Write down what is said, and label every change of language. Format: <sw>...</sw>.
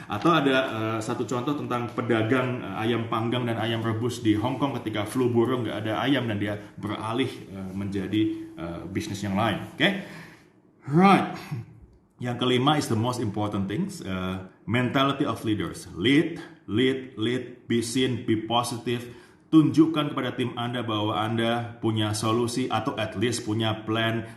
<id>Atau ada satu contoh tentang pedagang ayam panggang dan ayam rebus di Hong Kong ketika flu burung, nggak ada ayam dan dia beralih menjadi bisnis yang lain.</id> <en>Okay? Right.</en> <id>Yang kelima</id> <en>is the most important things, mentality of leaders. Lead, be seen, be positive.</en> <id>Tunjukkan kepada tim Anda bahwa Anda punya solusi atau</id> <en>at least</en> <id>punya plan.</id>